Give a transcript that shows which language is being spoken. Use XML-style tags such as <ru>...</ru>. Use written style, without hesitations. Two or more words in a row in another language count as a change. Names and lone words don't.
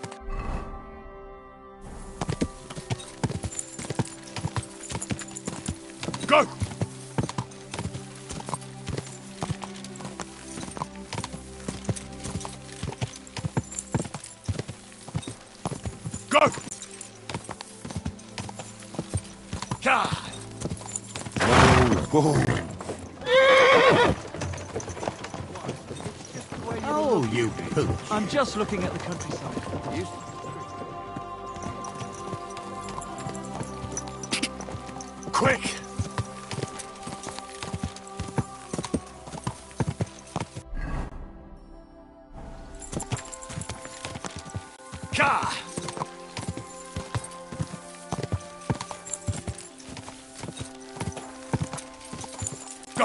<en>Go! Go! Ka! Oh, you pooch. I'm just looking at the countryside. Quick! Ka! Go!</en>